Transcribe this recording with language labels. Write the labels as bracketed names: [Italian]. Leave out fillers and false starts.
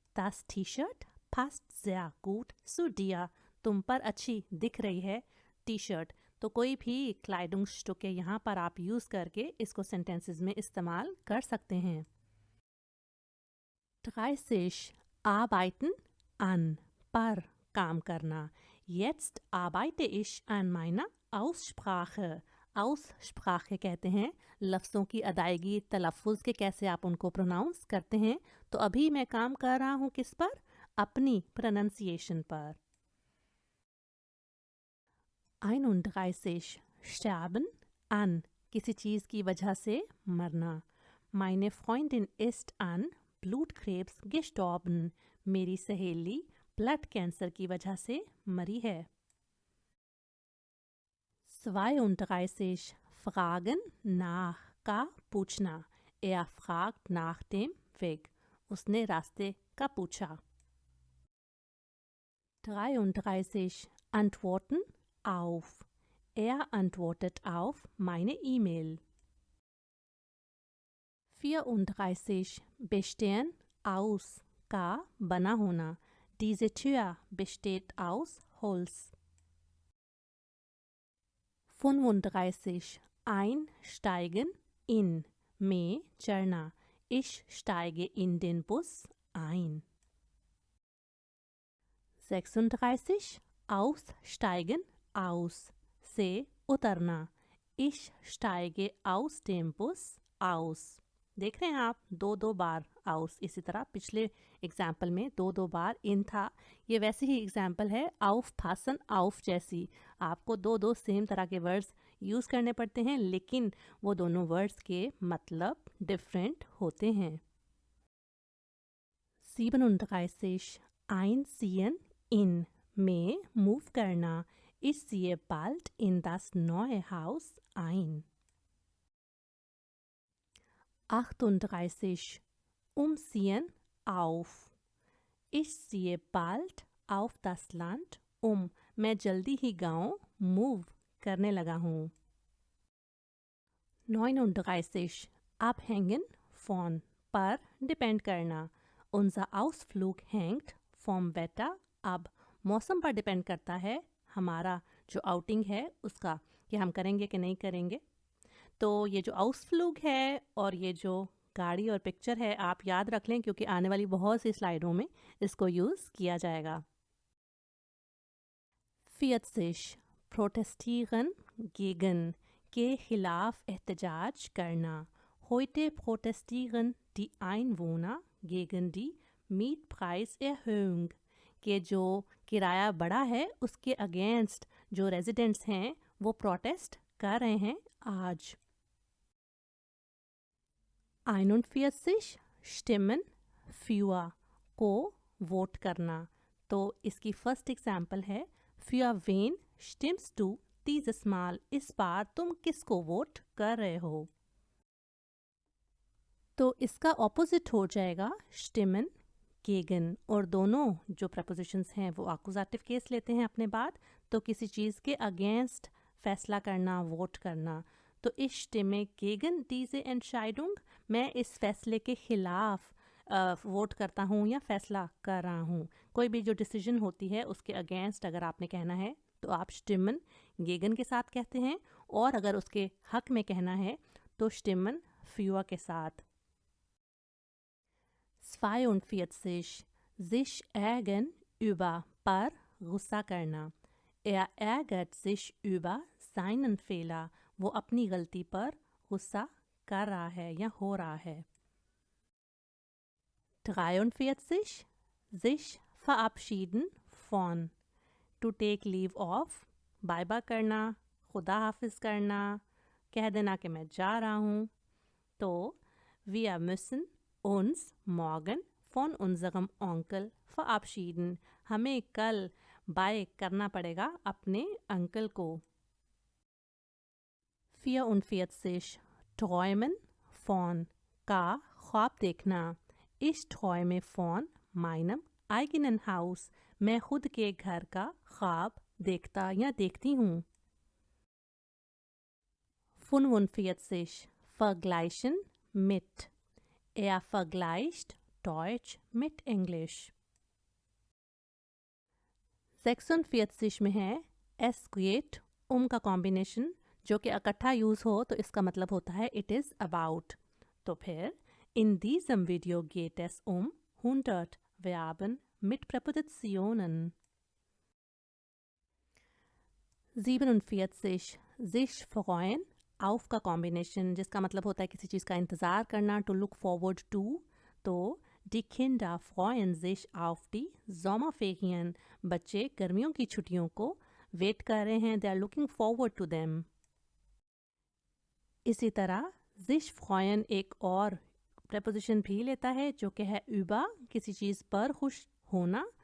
[German] Das T-Shirt passt sehr gut zu dir. [Hindi] तुम पर अच्छी दिख रही है टी शर्ट. तो कोई भी क्लाइडिंगस्टुके यहाँ पर आप यूज़ करके इसको सेंटेंसेस में इस्तेमाल कर सकते हैं। 30 [German] arbeiten an [Hindi] पर काम करना। [German] Jetzt arbeite ich an meiner Aussprache। [Hindi] Aussprache कहते हैं लफ्ज़ों की अदायगी, तलफ़ुज़ के कैसे आप उनको प्रोनाउंस करते हैं। तो अभी मैं काम कर रहा हूँ किस पर? अपनी प्रोनंसिएशन पर। 31 [German] sterben an [Hindi] किसी चीज़ की वजह से मरना। [German] Meine Freundin ist an Blutkrebs gestorben। [Hindi] मेरी सहेली ब्लड कैंसर की वजह से मरी है। 32 [German] fragen nach [Hindi] का पूछना। [German] Er fragt nach dem Weg। [Hindi] उसने रास्ते का पूछा। [German] 33 antworten auf। Er antwortet auf meine E-Mail। [Hindi] 34 [German] bestehen aus [Hindi] का बना होना। [German] Diese Tür besteht aus Holz। [Hindi] 35 [German] einsteigen in [Hindi] में चढ़ना। [German] Ich steige in den Bus ein। [Hindi] 36 [German] aussteigen aus [Hindi] से उतरना। [German] Ich steige aus dem Bus aus। [Hindi] देख रहे हैं आप, दो बार आउस। इसी तरह पिछले एग्जाम्पल में दो बार इन था। ये वैसे ही एग्जाम्पल है आउफ फासन आउफ जैसी। आपको दो सेम तरह के वर्ड्स यूज़ करने पड़ते हैं, लेकिन वो दोनों वर्ड्स के मतलब डिफरेंट होते हैं। 37 [German] einziehen in [Hindi] में मूव करना। [German] Ich ziehe bald in das neue Haus ein। 38 umziehen auf। Ich ziehe bald auf das Land um। [Hindi] मैं जल्दी ही गांव मूव करने लगा हूँ। 39 [German] abhängen von [Hindi] पर डिपेंड करना। [German] Unser Ausflug hängt vom Wetter ab। [Hindi] मौसम पर डिपेंड करता है हमारा जो आउटिंग है उसका, कि हम करेंगे कि नहीं करेंगे। तो ये जो आउसफ्लूग है और ये जो गाड़ी और पिक्चर है आप याद रख लें, क्योंकि आने वाली बहुत सी स्लाइडों में इसको यूज़ किया जाएगा। 40 [German] protestieren gegen [Hindi] के खिलाफ एहतजाज करना। [German] Heute protestieren die Einwohner gegen die Mietpreiserhöhung। [Hindi] के जो किराया बढ़ा है उसके अगेंस्ट जो रेजिडेंट्स हैं वो प्रोटेस्ट कर रहे हैं आज। 41 [German] stimmen für [Hindi] को वोट करना। तो इसकी फर्स्ट एग्जाम्पल है [German] für wen stimmst du dieses Mal। [Hindi] इस बार तुम किसको वोट कर रहे हो। तो इसका ऑपोजिट हो जाएगा [German] stimmen gegen। [Hindi] और दोनों जो प्रपोजिशंस हैं वो आकुजाटिव केस लेते हैं अपने बाद। तो किसी चीज़ के अगेंस्ट फैसला करना, वोट करना। [German] तो ich stimme gegen diese Entscheidung। [Hindi] मैं इस फैसले के खिलाफ वोट करता हूँ या फैसला कर रहा हूँ। कोई भी जो डिसीजन होती है उसके अगेंस्ट अगर आपने कहना है तो आप [German] stimmen gegen [Hindi] के साथ कहते हैं, और अगर उसके हक में कहना है तो [German] stimmen für [Hindi] के साथ। 42 [German] sich ärgern über [Hindi] पर गुस्सा करना। [German] Er ärgert sich über seinen Fehler। [Hindi] वो अपनी गलती पर गुस्सा कर रहा है या हो रहा है। 43 [German] sich verabschieden von [English] to take leave of [Hindi] bye bye करना, खुदा हाफिज करना, कह देना कि मैं जा रहा हूँ। [German] तो wir müssen uns morgen von unserem Onkel verabschieden। [Hindi] हमें कल बाय करना पड़ेगा अपने अंकल को। 44 [German] träumen von [Hindi] का ख्वाब देखना। [German] Ich träume von meinem eigenen Haus। [Hindi] मैं खुद के घर का ख्वाब देखता या देखती हूँ। [German] 45 vergleichen mit। Er vergleicht Deutsch mit Englisch। [Hindi] 46 में है [German] es geht [Hindi] का कॉम्बिनेशन जो कि इकट्ठा यूज़ हो तो इसका मतलब होता है [English] It is about. [German] तो फिर in diesem Video geht es 100 Verben mit Präpositionen. [Hindi] 47 [German] sich freuen auf [Hindi] का कॉम्बिनेशन जिसका मतलब होता है किसी चीज़ का इंतज़ार करना, [English] to look forward to. [German] तो die Kinder freuen sich auf die Sommerferien. [Hindi] बच्चे गर्मियों की छुट्टियों को वेट कर रहे हैं, [English] they are looking forward to them. [Hindi] इसी तरह [German] sich freuen [Hindi] एक और प्रपोजिशन भी लेता है जो कि है über, किसी चीज़ पर खुश होना.